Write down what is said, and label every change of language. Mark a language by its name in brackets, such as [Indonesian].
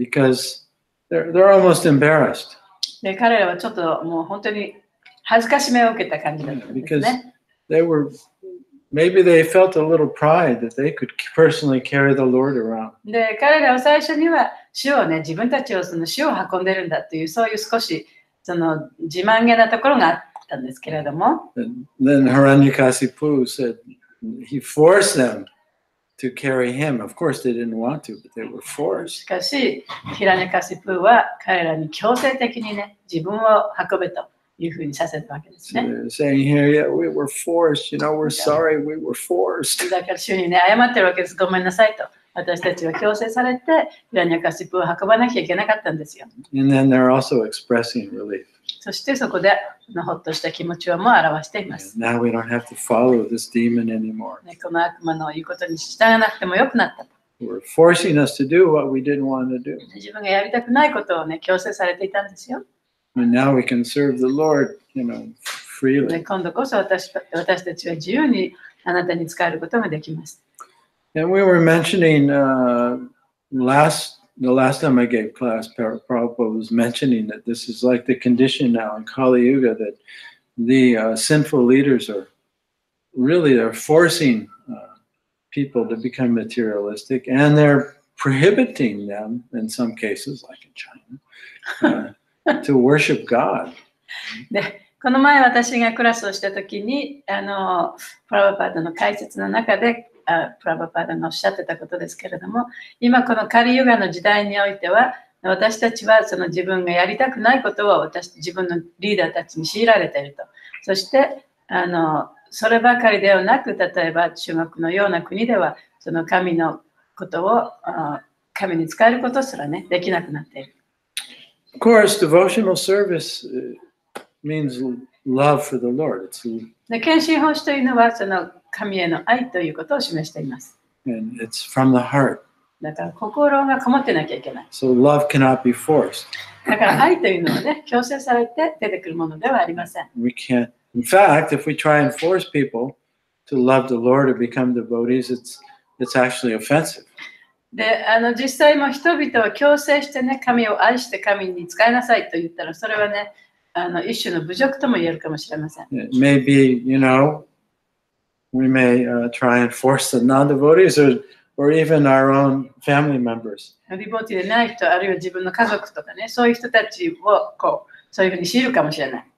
[English] Because they're almost embarrassed. [Japanese] で彼らはちょっともう本当に恥ずかしめを受けた感じだったんですね。 [English] Maybe they felt a little pride that they could personally carry the Lord around. [Japanese] で彼らは最初には主をね、自分たちを主を運んでるんだという、そういう少しその自慢げなところがあったんですけれども。 [English] Then Hiranyakasipu said he forced them to carry him. Of course they didn't want to, but they were forced. [Japanese] しかし、ヒラニャカシプーは彼らに強制的にね、自分を運べというふうにさせたわけですね。 [English] So they're saying here, yeah, we were forced. We're sorry, we were forced. [Japanese] だから主にね、謝ってるわけです。ごめんなさいと。私たちは強制されて、ヒラニャカシプーを運ばなきゃいけなかったんですよ。 [English] And then they're also expressing relief. [Japanese] そしてそこでほっとした気持ちをも表しています。 [English] Now we don't have to follow this demon anymore. [Japanese] この悪魔の言うことに従わなくてもよくなった。 [English] We're forcing us to do what we didn't want to do. [Japanese] 自分がやりたくないことをね、強制されていたんですよ。 [English] And now we can serve the Lord, freely. [Japanese] 今度こそ私たちは自由にあなたに仕えることができます。 [English] And we were mentioning the last time I gave class, Prabhupada was mentioning that this is like the condition now in Kali Yuga, that the sinful leaders are they're forcing people to become materialistic, and they're prohibiting them in some cases, like in China, to worship God. [Japanese] で、この前私がクラスをしたときに、プラバパーダの解説の中で、プラバパーダがおっしゃってたことですけれども、今このカリユガの時代においては、私たちはその自分がやりたくないことを自分のリーダーたちに強いられていると。そして、そればかりではなく、例えば中国のような国では、その神のことを神に使えることすらね、できなくなっている。 [English] Of course, devotional service means love for the Lord. [Japanese] で、献身奉仕というのは、その神への愛ということを示しています。 [English] And it's from the heart. [Japanese] だから心がこもってなきゃいけない。 [English] So love cannot be forced. [Japanese] だから愛というのはね、強制されて出てくるものではありません。 [English] We can't. In fact, if we try and force people to love the Lord or become devotees, it's actually offensive. [Japanese] で、実際も人々を強制してね、神を愛して神に仕えなさいと言ったら、それはね、一種の侮辱とも言えるかもしれません。 [English] It may be, we may try and force the non-devotees or even our own family members. [Japanese] リボティでない人、あるいは自分の家族とかね、そういう人たちをそういうふうに強いるかもしれない。